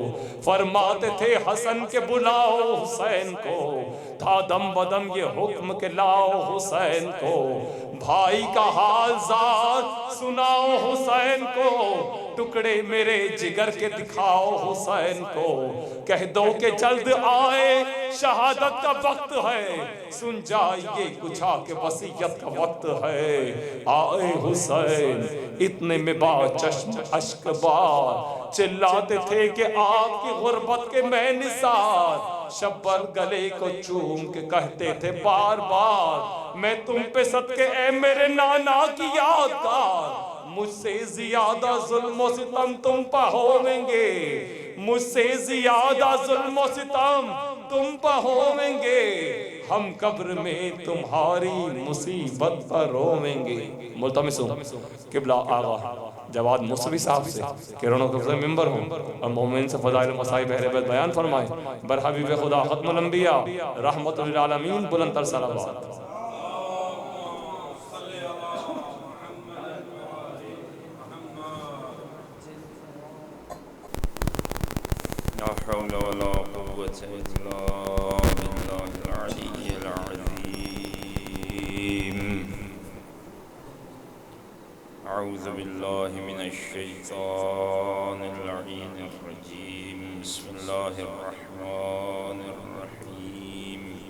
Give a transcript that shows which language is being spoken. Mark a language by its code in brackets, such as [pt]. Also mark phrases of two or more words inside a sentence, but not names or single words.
[ur] فرماتے تھے حسن کے بلاؤ حسین کو، تھا دم بدم یہ حکم کے لاؤ حسین کو، بھائی کا حال ذات سناؤ حسین کو، ٹکڑے میرے جگر کے دکھاؤ حسین کو، کہہ دو کہ جلد آئے شہادت کا وقت ہے، سن جائیے کچھ آ کے وصیت کا وقت ہے، آئے حسین اتنے میں با چشم اشک بار، چلاتے تھے کہ آپ کی غربت کے میں نثار، شبر گلے کو چوم کے کہتے تھے بار بار میں تم پہ صدقے اے میرے نانا کی یادگار مجھ سے زیادہ ظلم و ستم تم پہ ہویں گے مجھ سے زیادہ ظلم و ستم تم پہ ہویں گے ہم قبر میں تمہاری مصیبت پر رویں گے ملتمس ہوں قبلہ آغا جواد مصطفی صاحب سے کہ رونق افضل ممبر ہوں اور مومن سے فضائل و مصائب اہل بیت بیان فرمائیں بر حبیب خدا ختم الانبیاء رحمت للعالمین بلند تر صلوات [ar] لا حول ولا قوة إلا بالله العلي العظيم أعوذ بالله من الشيطان اللعين الرجيم بسم الله الرحمن الرحيم